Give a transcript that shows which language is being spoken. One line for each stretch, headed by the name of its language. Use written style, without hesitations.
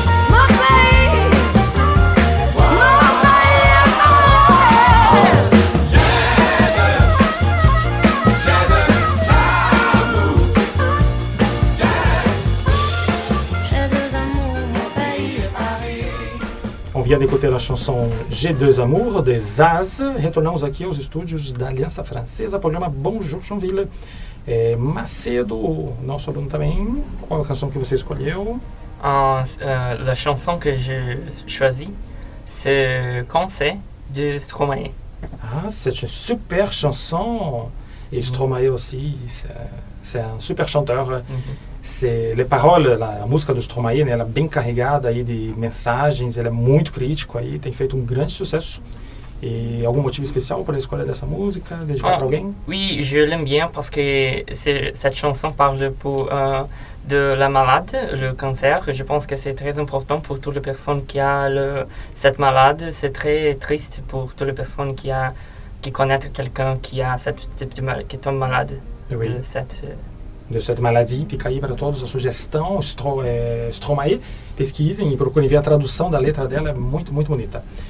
French: Mon pays, j'ai deux amours, mon pays est Paris. On vient d'écouter la chanson J'ai deux amours, de Zaz.
Portuguese: Retornamos aqui aos estúdios da Aliança Francesa, programa Bonjour Joinville. Macedo, nosso aluno também, qual a canção que você escolheu?
French: La chanson que j'ai choisie, c'est Conseil de Stromae. Ah, c'est une super chanson. Et Stromae aussi, c'est un super chanteur. C'est, les paroles,
Portuguese: a música do Stromae, né, ela é bem carregada aí de mensagens, ele é muito crítico aí, tem feito um grande sucesso. E algum motivo especial para a escolha dessa música, dedicada para alguém?
French: Oui, je l'aime bien parce que cette chanson parle de la malade, le cancer. Je pense que c'est très important pour toutes les personnes qui ont cette malade. C'est très triste pour toutes les personnes qui connaissent quelqu'un qui a cette type de qui tombe malade Oui. de cette de cette maladie.
Portuguese: Fica aí para todos a sugestão, Stromae. Pesquisem e procurem ver a tradução da letra dela, é muito, muito bonita.